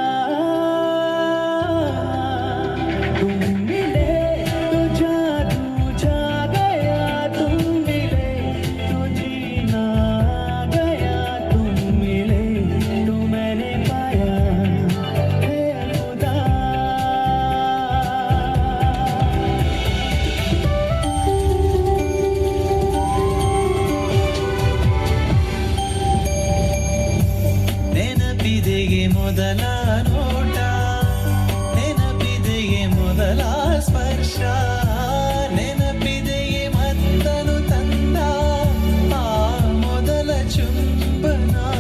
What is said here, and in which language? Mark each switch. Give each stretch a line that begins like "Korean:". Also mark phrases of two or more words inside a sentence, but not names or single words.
Hindi: तुम मिले तो जादू छा गया, तुम मिले तो जीना आ गया, तुम मिले तो मैंने पाया है खुदा।
Kannada: ನೆನಪಿದೆಯೇ ಮೊದಲ ನೋಟ, ನೆನಪಿದೆಯೇ ಮೊದಲ ಸ್ಪರ್ಶ, ನೆನಪಿದೆಯೇ ಮತ್ತನು ತಂದ ಆ ಮೊದಲ ಚುಂಬನ.